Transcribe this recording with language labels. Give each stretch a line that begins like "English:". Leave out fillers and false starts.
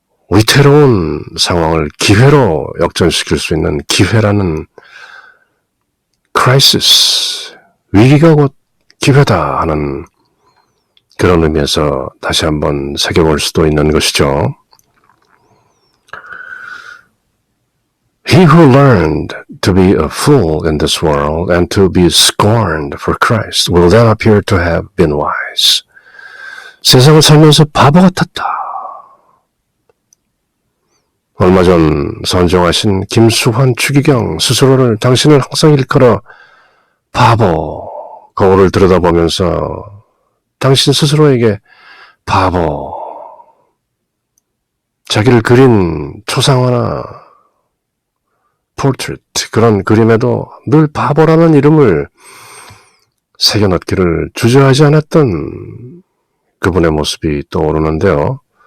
Korean: 위태로운 상황을 기회로 역전시킬 수 있는 기회라는 crisis, 위기가 곧 기회다 하는 그런 의미에서 다시 한번 새겨볼 수도 있는 것이죠.
English: He who learned to be a fool in this world and to be scorned for Christ will then appear to have been wise.
Korean: 세상을 살면서 바보 같았다. 얼마 전 선정하신 김수환 추기경 스스로를 당신을 항상 일컬어 바보, 거울을 들여다보면서 당신 스스로에게 바보, 자기를 그린 초상화나 포트레이트, 그런 그림에도 늘 바보라는 이름을 새겨넣기를 주저하지 않았던 그분의 모습이 떠오르는데요.